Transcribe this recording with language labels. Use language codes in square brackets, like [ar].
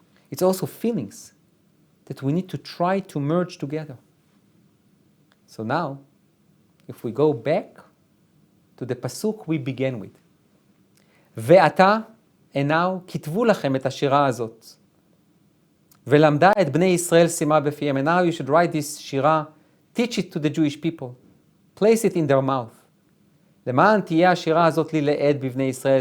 [en] It's also feelings that we need to try to merge together. So now, if we go back to the pasuk we began with, ועתה, and now, [he] כתבו לכם את השירה הזאת. ולמדה את בני ישראל שימה בפיהם. [en] And now you should write this shirah, teach it to the Jewish people, place it in their mouth. [he] למען תהיה השירה הזאת לי לעד בבני ישראל.